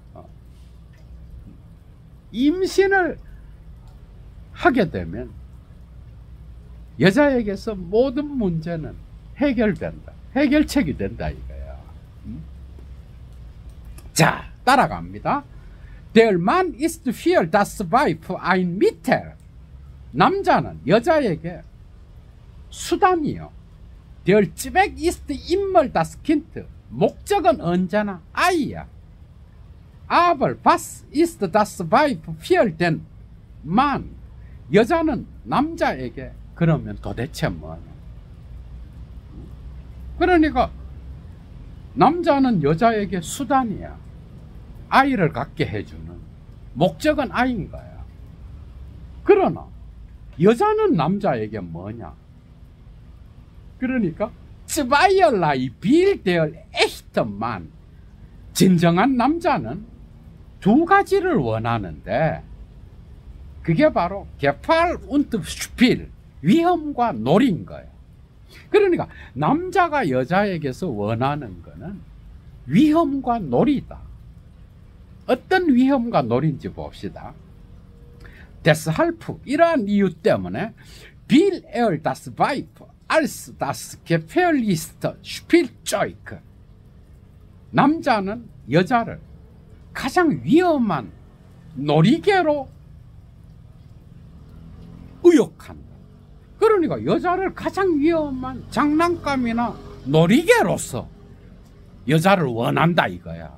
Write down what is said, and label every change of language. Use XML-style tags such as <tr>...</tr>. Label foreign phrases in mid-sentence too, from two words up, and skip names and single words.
<ko>임신을 하게 되면 여자에게서 모든 문제는 해결된다. 해결책이 된다 이거야. 자, 따라갑니다.</ko> <de>Der Mann ist für das Weib ein Mittel.</de> <ko>남자는 여자에게 수단이요.</ko> <de>Der Zweck ist immer das Kind.</de> <ko>목적은 언제나 아이야.</ko> <de>Aber was ist das Weib für den Mann?</de> <ko>여자는 남자에게 그러면 도대체 뭐냐? 그러니까 남자는 여자에게 수단이야. 아이를 갖게 해주는 목적은 아이인 거야. 그러나 여자는 남자에게 뭐냐?</ko> <de>그러니까 zweierlei will der echte Mann.</de> <ko>진정한 남자는 두 가지를 원하는데 그게 바로</ko> <de>Gefahr und Spiel,</de> <ko>위험과 놀인 거예요. 그러니까 남자가 여자에게서 원하는 거는 위험과 놀이다. 어떤 위험과 놀인지 봅시다.</ko> <de>Deshalb,</de> <ko>이러한 이유 때문에</ko> <de>will er das Weib als das gefährlichste Spielzeug.</de> <ko>남자는 여자를 가장 위험한 놀이개로 의혹한다. 그러니까 여자를 가장 위험한 장난감이나 놀이개로서 여자를 원한다 이거야.</ko>